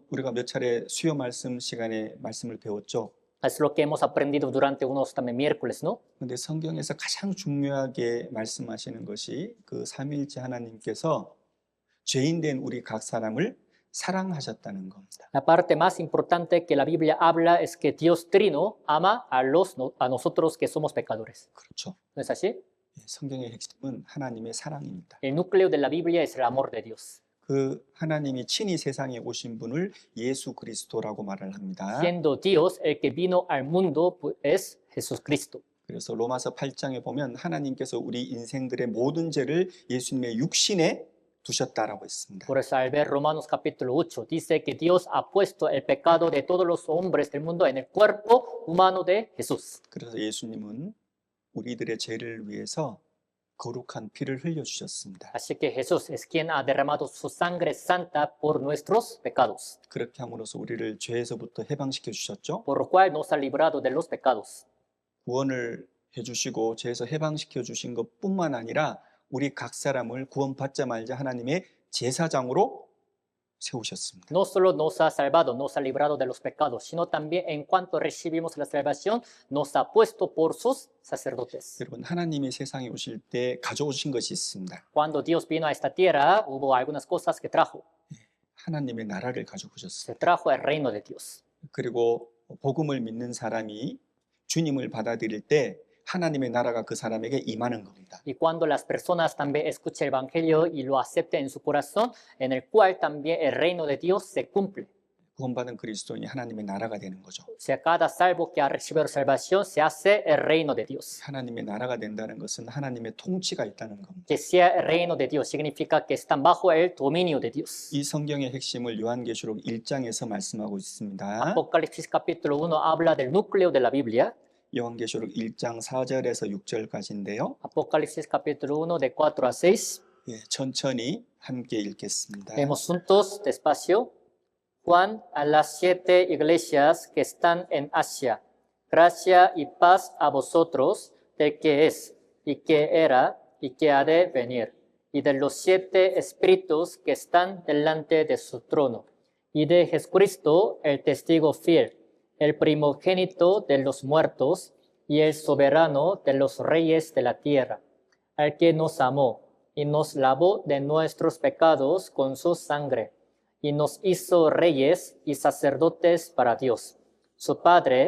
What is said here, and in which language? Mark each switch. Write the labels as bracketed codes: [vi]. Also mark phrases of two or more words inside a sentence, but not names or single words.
[ko] 우리가 몇 차례 수요 말씀 시간에 말씀을 배웠죠. [es] Es lo que hemos aprendido durante unos también miércoles, ¿no? [ko] 근데 성경에서 가장 중요하게 말씀하시는 것이 그 삼위일체 하나님께서 죄인된 우리 각 사람을 사랑하셨다는 겁니다. [es] La parte más importante que la Biblia habla es que Dios Trino ama a nosotros que somos pecadores. [ko] 그렇죠. [es] ¿No es así? [ko] 성경의 핵심은 하나님의 사랑입니다. [es] El núcleo de la Biblia es el amor de Dios. [ko] 그 하나님이 친히 세상에 오신 분을 예수 그리스도라고 말을 합니다. [es] Siendo Dios el que vino al mundo es Jesucristo. [ko] 그래서 로마서 8장에 보면 하나님께서 우리 인생들의 모든 죄를 예수님의 육신에 두셨다라고 했습니다. [es] Por eso al ver Romanos capítulo 8 dice que Dios ha puesto el pecado de todos los hombres del mundo en el cuerpo humano de Jesús. [ko] 그래서 예수님은 우리들의 죄를 위해서 거룩한 피를 흘려 주셨습니다. [es] Así que Jesús es quien ha derramado su sangre santa por nuestros pecados, [ko] 그렇게 함으로써 우리를 죄에서부터 해방시켜 주셨죠. [es] por lo cual nos ha librado de los pecados. [ko] 구원을 해 주시고 죄에서 해방시켜 주신 것뿐만 아니라 우리 각 사람을 구원받자 말자 하나님의 제사장으로 세우셨습니다. [es] No solo nos ha salvado, nos ha librado de los pecados, sino también en cuanto recibimos la salvación, nos ha puesto por sus sacerdotes. [ko] 여러분 하나님이 세상에 오실 때 가져오신 것이 있습니다. [es] Cuando Dios vino a esta tierra, hubo algunas cosas que trajo. [ko] 하나님의 나라를 가지고 오셨어요. [es] Se trajo el reino de Dios. [ko] 그리고 복음을 믿는 사람이 주님을 받아들일 때 하나님의 나라가 그 사람에게 임하는 겁니다. [es] Y cuando las personas también escuchen el Evangelio y lo acepten en su corazón, en el cual también el reino de Dios se cumple. [ko] 구원받은 그리스도인이 하나님의 나라가 되는 거죠. [es] O sea, cada salvo que ha recibido salvación se hace el reino de Dios. [ko] 하나님의 나라가 된다는 것은 하나님의 통치가 있다는 겁니다. [es] Que sea el reino de Dios significa que están bajo el dominio de Dios. [ko] 이 성경의 핵심을 요한계시록 1장에서 말씀하고 있습니다. [es] Apocalipsis capítulo 1 habla del núcleo de la Biblia. [ko] 요한계시록 1장 4절에서 6절까지인데요. [es] Apocalipsis capítulo 1 de 4 a 6. [ko] 천천히 함께 읽겠습니다. [es] Leemos juntos, despacio. Juan, a las 7 iglesias que están en Asia, gracia y paz a vosotros, del que es, y que era, y que ha de venir, y de los 7 espíritus que están delante de su trono, y de Jesucristo, el testigo fiel, el primogénito de los muertos, y el soberano de los reyes de la tierra, al que nos amó, y nos lavó de nuestros pecados con su sangre, y nos hizo reyes y sacerdotes para Dios, su Padre.